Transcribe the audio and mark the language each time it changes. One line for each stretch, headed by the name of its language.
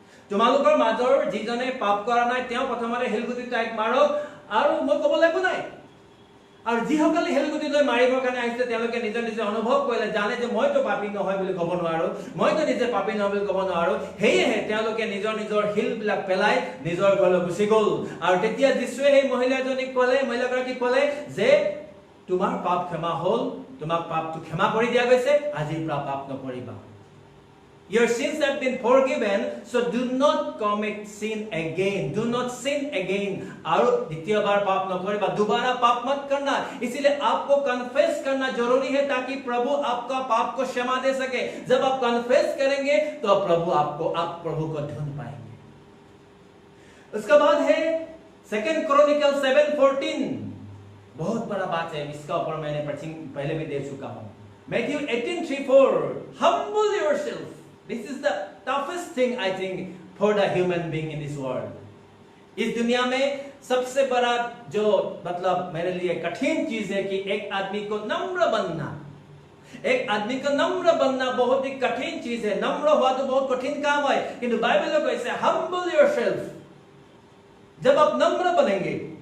Assamese: তোমালোকৰ মাজৰ যিজনে পাপ কৰা নাই তেওঁ প্ৰথমতে হিলগুটি তাইক মাৰক আৰু মই ক'বলৈ একো নাই আৰু যিসকলে হেলগুটি লৈ মাৰিবৰ কাৰণে আহিছে তেওঁলোকে নিজে অনুভৱ কৰিলে জানে যে মইতো পাপী নহয় বুলি ক'ব নোৱাৰো মইতো নিজে পাপী নহয় বুলি ক'ব নোৱাৰো হেয়েহে তেওঁলোকে নিজৰ হিলবিলাক পেলাই নিজৰ ঘৰলৈ গুচি গ'ল আৰু তেতিয়া যিশুৱে সেই মহিলাগৰাকীক ক'লে যে তোমাৰ পাপ ক্ষমা হ'ল তোমাক পাপটো ক্ষমা কৰি দিয়া গৈছে আজিৰ পৰা পাপ নকৰিবা
English: Your sins have been forgiven, so do not commit sin again. Do not sin again.
Hindi: और द्वितीय बार पाप न करें, दोबारा पाप मत करना. इसीलिए आपको कन्फेस करना जरूरी है ताकि प्रभु आपका पाप को क्षमा दे सके. जब आप कन्फेस करेंगे, तो आप प्रभु को ढूंढ पाएंगे. उसका बाद है 2 Chronicles 7:14. बहुत बड़ा बात है. इसका ऊपर मैंने पहले भी दे चुका हूँ.
English: Matthew 18:3-4. Humble yourself. This is the toughest thing I think for the human being in this world.
Hindi: इस दुनिया में सबसे बड़ा जो मतलब मेरे लिए कठिन चीज है कि एक आदमी को नम्र बनना बहुत ही कठिन चीज है नम्र हुआ तो बहुत कठिन काम है किंतु बाइबल में कैसे
English: humble yourself
Hindi: जब आप नम्र बनेंगे